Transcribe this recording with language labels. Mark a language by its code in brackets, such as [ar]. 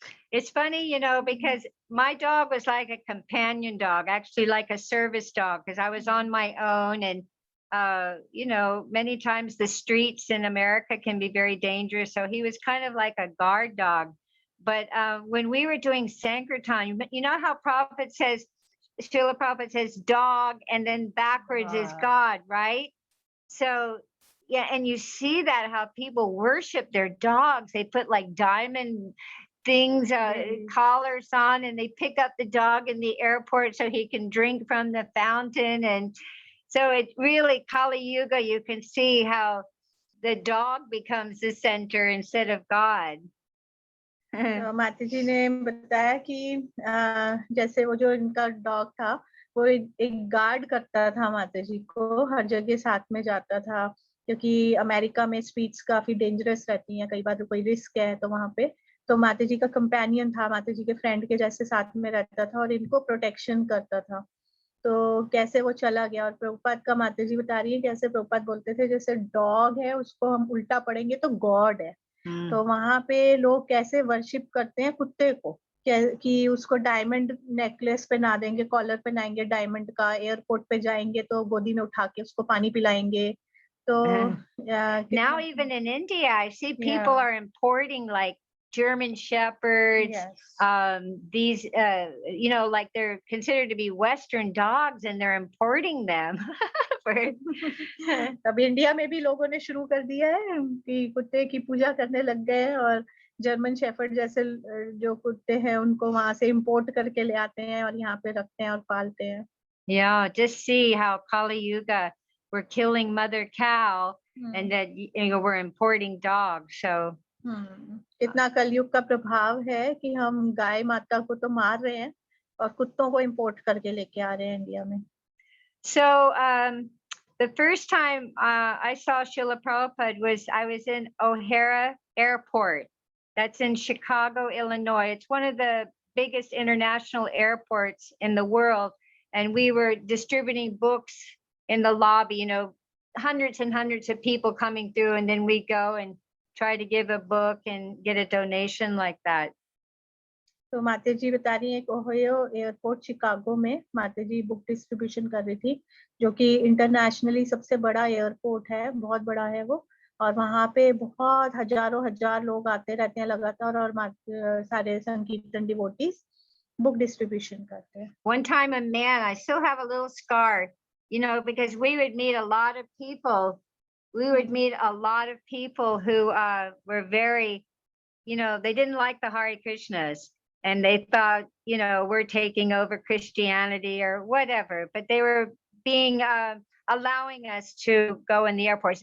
[en] It's funny, you know, because my dog was like a companion dog, actually like a service dog, because I was on my own. And, you know, many times the streets in America can be very dangerous. So he was kind of like a guard dog. But when we were doing Sankirtan, you know how Prabhupada says, Srila Prabhupada says dog, and then backwards is God, right? So, yeah, and you see that how people worship their dogs. They put like diamond things, collars on, and they pick up the dog in the airport so he can drink from the fountain. And so it really, Kali Yuga, you can see how the dog becomes the center instead of God. [hi] माता जी ने बताया कि जैसे वो जो इनका dog था वो एक गार्ड करता था माता जी को, हर जगह साथ में जाता था, क्योंकि अमेरिका में स्ट्रीट्स काफी डेंजरस रहती हैं, कई बार कोई रिस्क है तो वहां पे, तो माता जी का कंपेनियन था, माता जी के फ्रेंड के जैसे साथ में रहता था और इनको प्रोटेक्शन करता था। तो कैसे वो चला गया, और प्रभुपाद का माता जी बता रही है कैसे प्रभुपाद बोलते थे जैसे डॉग है उसको हम उल्टा पढ़ेंगे तो गॉड है। तो वहां पे लोग कैसे वर्शिप करते हैं कुत्ते को, कि उसको डायमंड नेकलेस पहना देंगे, कॉलर पहनाएंगे डायमंड का, एयरपोर्ट पे जाएंगे तो गोदी में उठा के उसको पानी पिलाएंगे। तो [en] now even in India, I see people are importing like German Shepherds, these, you know, like they're considered to be Western dogs, and they're importing them. [hi] अब इंडिया में भी लोगों ने शुरू कर दिया है कि कुत्ते की पूजा करने लग गए, और जर्मन शेफर्ड जैसे जो कुत्ते हैं उनको वहां से इंपोर्ट करके ले आते हैं और यहाँ पे रखते हैं और पालते हैं। [en] Yeah, just see how Kali Yuga were killing mother cow and that we're importing dogs. So [hi] कितना कलयुग का प्रभाव है कि हम गाय माता को तो मार रहे हैं और कुत्तों को इंपोर्ट करके लेके आ रहे हैं इंडिया में। [en] So the first time I saw Srila Prabhupada was I was in O'Hara Airport. That's in Chicago, Illinois. It's one of the biggest international airports in the world. And we were distributing books in the lobby, you know, hundreds and hundreds of people coming through. And then we go and try to give a book and get a donation like that. [hi] तो माता जी बता रही है Ohio airport Chicago में माता जी book distribution कर रही थी, जो कि इंटरनेशनली सबसे बड़ा एयरपोर्ट है, बहुत बड़ा है वो। और वहाँ पे बहुत हजारों हजार लोग आते रहते हैं लगातार और सारे संकीर्तन डिवोटीज बुक डिस्ट्रीब्यूशन करते हैं। [en] One time a man, I still have a little scar, you know, because we would meet a lot of people. We would meet a lot of people who were very, you know, they didn't like the Hare Krishnas. And they thought, you know, we're taking over Christianity or whatever, but they were being allowing us to go in the airports.